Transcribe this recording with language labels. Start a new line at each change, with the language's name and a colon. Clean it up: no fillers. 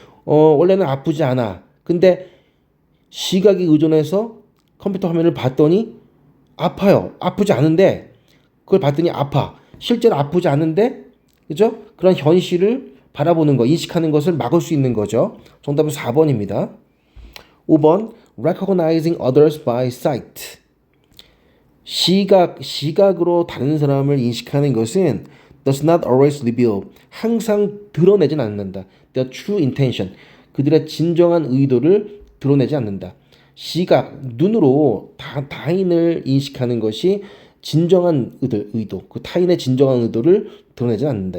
Korean: 원래는 아프지 않아. 근데 시각에 의존해서 컴퓨터 화면을 봤더니 아파요. 아프지 않은데 그걸 봤더니 아파. 실제로 아프지 않은데 그죠? 그런 현실을 바라보는 거, 인식하는 것을 막을 수 있는 거죠. 정답은 4번입니다.
English: 5번 recognizing others by sight.
Korean: 시각으로 다른 사람을 인식하는 것은
English: does not always reveal,
Korean: 항상 드러내진 않는다.
English: The true intention,
Korean: 그들의 진정한 의도를 드러내지 않는다. 눈으로 타인을 인식하는 것이 진정한 의도, 그 타인의 진정한 의도를 드러내지 않는다.